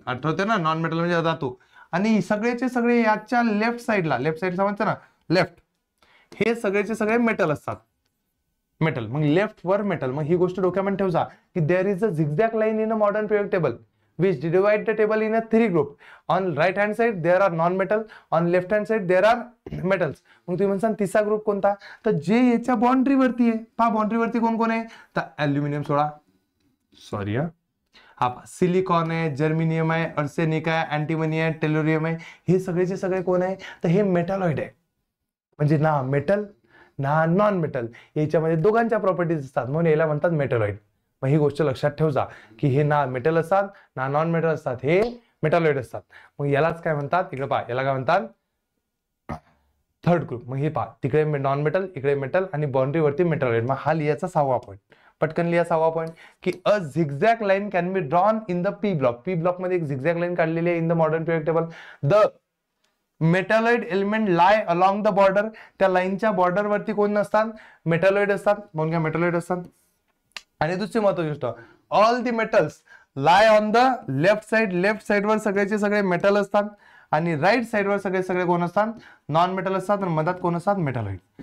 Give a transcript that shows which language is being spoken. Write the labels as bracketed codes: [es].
[mr] आठवते ना, non metal म्हणजे धातू. आणि सगळेचे सगळे याच्या लेफ्ट साईडला, लेफ्ट साईड समजतं ना, लेफ्ट, हे सगळेचे सगळे मेटल असतात. मेटल मग लेफ्ट वर मेटल. मग ही गोष्ट डोक्यामध्ये ठेवजा की [en] There is a zigzag line in a modern periodic table which divide the table in a 3 group. On right hand side there are non-metal, on left hand side there are metals. [mr] मग तुम्ही म्हणसान तिसरा group कोणता, तर जे याच्या boundary वरती आहे. पहा बाउंड्री वरती कोण कोण आहे, तर ॲल्युमिनियम सोडा, सॉरी हा सिलिकॉन आहे, जर्मेनियम आहे, अर्सेनिक आहे, अँटीमनी आहे, टेलोरियम आहे. हे सगळेचे सगळे कोण आहे, तर हे मेटॅलॉइड आहे. म्हणजे ना मेटल ना नॉन मेटल, याच्यामध्ये दोघांच्या प्रॉपर्टीज असतात म्हणून याला म्हणतात मेटॅलॉइड. मग ही गोष्ट लक्षात ठेवजा की हे ना मेटल असतात ना नॉन मेटल असतात, हे मेटॅलॉइड असतात. मग यालाच काय म्हणतात, इकडे पहा याला काय म्हणतात, थर्ड ग्रुप. मग हे पहा तिकडे नॉन मेटल, इकडे मेटल आणि बाउंड्री वरती मेटॅलॉइड. मग हा लिहायचा 6वा पॉईंट. पटकन लिहा 6वा पॉईंट की [en] A zigzag line can be drawn in the P block. [mr] P block मध्ये एक झिगझॅग लाईन काढलेली आहे [en] In the modern periodic table. The metalloid element lie along the border. [mr] त्या लाईनच्या बॉर्डर वरती कोण असतात, मेटॅलॉइड असतात. म्हणून काय मेटॅलॉइड असतात. आणि दुसरी महत्वाची गोष्ट, [en] All the metals lie on the left side. [mr] Left side वर सगळेचे सगळे मेटल असतात आणि राईट साइड वर सगळे सगळे कोण असतात, नॉन मेटल असतात आणि मधात कोण असतात, मेटॅलॉइड.